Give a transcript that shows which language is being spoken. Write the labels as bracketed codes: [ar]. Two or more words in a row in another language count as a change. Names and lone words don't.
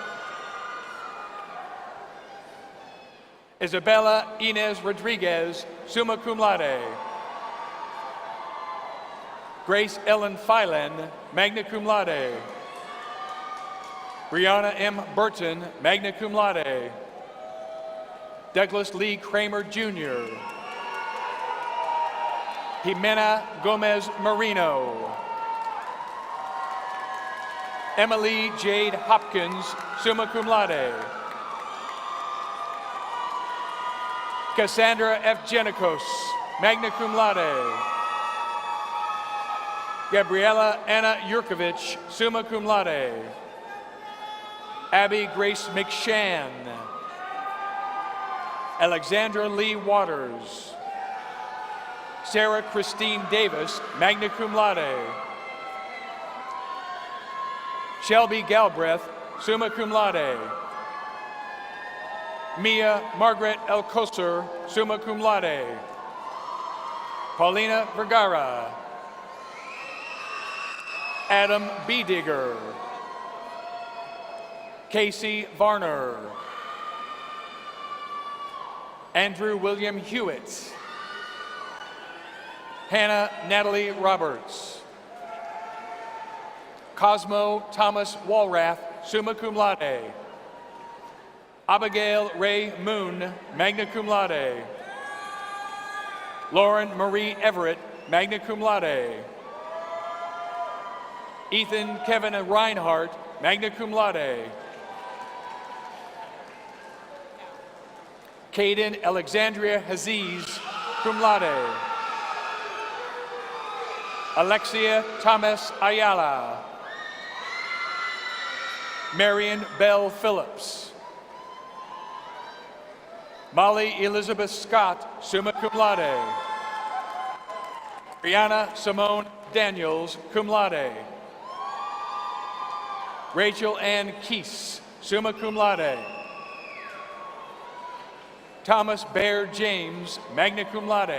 [en] Isabella Inez Rodriguez, [la] summa cum laude. [en] Grace Ellen Phylan, [la] magna cum laude. [en] Brianna M. Burton, [la] magna cum laude. [en] Douglas Lee Kramer Jr. Jimena Gomez Marino. Emily Jade Hopkins, [la] summa cum laude. [en] Cassandra F. Genikos, [la] magna cum laude. [en] Gabriela Anna Yurkovich, [la] summa cum laude. [en] Abby Grace McShann. Alexandra Lee Waters. Sarah Christine Davis, [la] magna cum laude. [en] Shelby Galbraith, [la] summa cum laude. [en] Mia Margaret Alcocer, [la] summa cum laude. [en] Paulina Vergara. Adam B. Digger. Casey Varner. Andrew William Hewitt. Hannah Natalie Roberts. Cosmo Thomas Walrath, [la] summa cum laude. [en] Abigail Ray Moon, [la] magna cum laude. [en] Lauren Marie Everett, [la] magna cum laude. [en] Ethan Kevin Reinhardt, [la] magna cum laude. [en] Caden Alexandria Haziz, [la] cum laude. [en] Alexia Thomas Ayala. Marion Bell Phillips. Molly Elizabeth Scott, [la] summa cum laude. [en] Brianna Simone Daniels, [la] cum laude. [en] Rachel Ann Keese, [la] summa cum laude. [en] Thomas Bear James, [la] magna cum laude.